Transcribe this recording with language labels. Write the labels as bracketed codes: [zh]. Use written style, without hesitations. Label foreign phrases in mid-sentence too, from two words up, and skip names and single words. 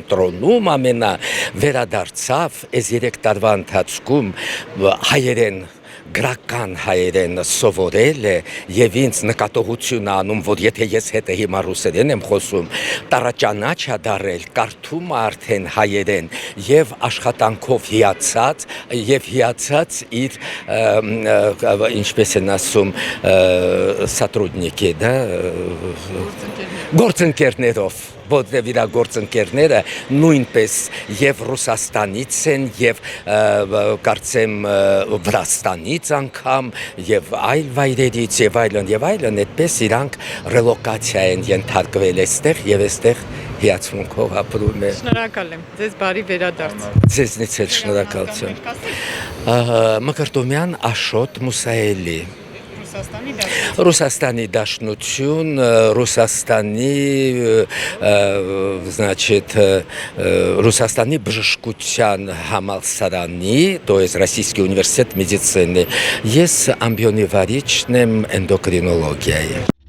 [hy] կենտրոնում վերադարձավ, այս 3 տարվա ընթացքում հայերեն գրական հայերեն սովորել է եւ ինձ նկատողություն անում, որ եթե ես հետը հիմա ռուսերեն եմ խոսում, տարաճանաչ է դարել, կարդում արդեն հայերեն եւ աշխատանքով հիացած իր ինչպես են ասում сотрудники, [ru] да, [hy] գործընկերներով որտեղ իր գործընկերները նույնպես եւ Ռուսաստանից են եւ կարծեմ Վրաստանից անգամ եւ այլ վայրերից եւ այլն այդպես իրանք ռելոկացիա են ենթարկվել այստեղ եւ այստեղ հիացմունքով ապրում են։ Շնորհակալ եմ։ Ձեզ բարի վերադարձ։ Ձեզնից էլ շնորհակալություն։ Մկրտումյան Աշոտ Մուսայելի Ռուսաստանի Դաշնություն, Ռուսաստանի բժշկության համալսարանի, [ru] то есть Российский университет медицины, [hy] ես ամբիոնի վարիչն եմ էնդոկրինոլոգիայի։